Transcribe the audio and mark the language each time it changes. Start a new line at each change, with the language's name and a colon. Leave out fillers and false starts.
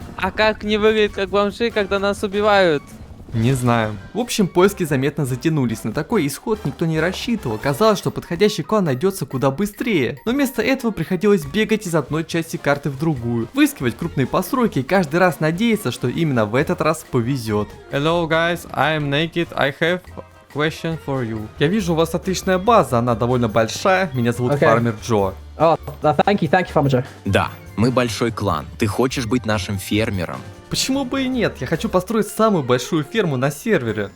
Russian: А как не выглядит как бомжи, когда нас убивают? Не знаю. В общем, поиски заметно затянулись. На такой исход никто не рассчитывал. Казалось, что подходящий клан найдется куда быстрее. Но вместо этого приходилось бегать из одной части карты в другую, выискивать крупные постройки и каждый раз надеяться, что именно в этот раз повезет.
English: Hello guys, I am naked, I have question for you.
Russian: Я вижу, у вас отличная база, она довольно большая. Меня зовут Фармер Джо.
English: Oh, thank you, Farmer Joe.
Russian: Да, мы большой клан. Ты хочешь быть нашим фермером? Почему бы и нет? Я хочу построить самую большую ферму на сервере.